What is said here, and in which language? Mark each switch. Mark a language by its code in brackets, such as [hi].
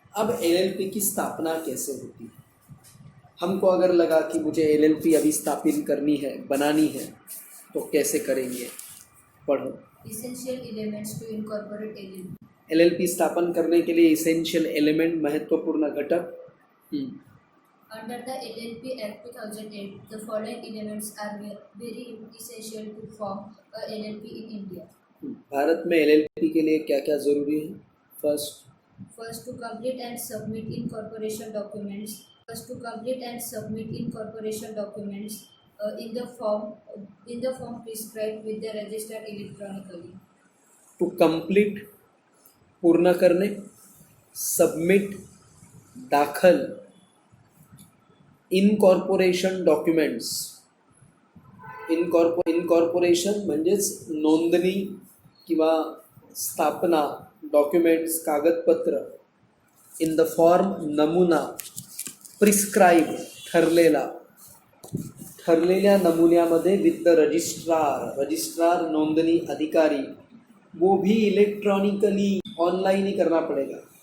[hi] अब LLP की स्थापना कैसे होती है? हमको अगर लगा कि मुझे LLP अभी स्थापित करनी है, बनानी है, तो कैसे करेंगे? पढ़ो. [en] Essential elements to incorporate LLP. [hi] LLP स्थापन करने के लिए इसेंशियल एलिमेंट, महत्वपूर्ण घटक. [en] Under the LLP Act 2008, the following elements are very essential to form a LLP in India. [hi] Bharat में LLP के लिए क्या क्या ज़रूरी है? [en] First, to complete and submit incorporation documents. In the form prescribed with the registered electronically. To complete, [mr] पूर्ण करणे. Submit, दाखल. [en] Incorporation documents. [mr] Incorporation म्हणजेच नोंदणी किंवा स्थापना. [en] Documents, कागदपत्र. In the form, नमुना. [mr] प्रिस्क्राईब, ठरलेल्या नमुन्यामध्ये [en] with the registrar [mr] नोंदणी अधिकारी. [hi] वो भी इलेक्ट्रॉनिकली, ऑनलाइन ही करना पड़ेगा.